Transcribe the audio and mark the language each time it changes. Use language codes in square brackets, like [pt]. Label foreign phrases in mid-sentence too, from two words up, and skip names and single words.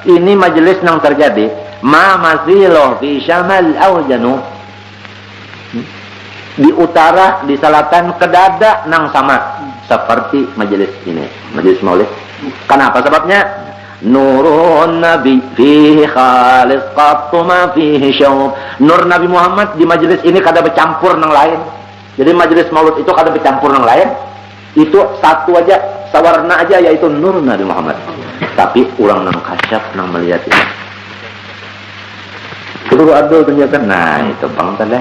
[id] Ini majelis yang terjadi ma masih loh [ar] في الشمال أو الجنوب. [bjn] Di utara, di selatan, ke dada nang sama seperti majelis ini, majelis maulid. [id] Kenapa sebabnya? [ar] نور النبي فيه خالص قط ما فيه شوب. [bjn] Nur Nabi Muhammad di majelis ini kada bercampur nang lain. Jadi majelis maulid itu kada bercampur nang lain. Itu satu aja, sawarna aja yaitu nur Nabi Muhammad. Tapi orang nang kasyaf nang melihat ini. Kudu adul ternyata. Nah, itu bang tadi.